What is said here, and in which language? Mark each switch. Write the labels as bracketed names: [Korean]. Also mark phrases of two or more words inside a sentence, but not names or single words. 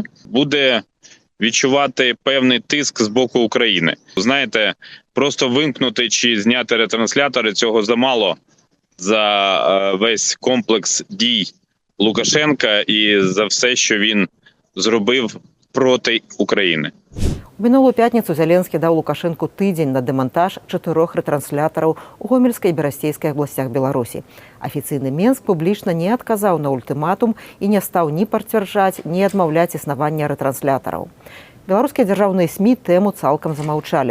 [Ukrainian] Буде відчувати певний тиск з боку України. Знаєте, просто вимкнути чи зняти ретранслятори – цього замало за весь комплекс дій Лукашенка і за все, що він зробив проти України. [Belarusian] У мінулую пятніцу Зеленскі даў Лукашенку тыдзень на дэмантаж 4 ретранслятараў у Гомельскай і Берасцейскай абласцях Беларусі. Афіцыйны Менск публічна не адказаў на ультыматум і не стаў ні пацвярджаць, ні адмаўляць існавання ретранслятараў. Беларускія дзяржаўныя СМІ тэму цалкам замаўчалі.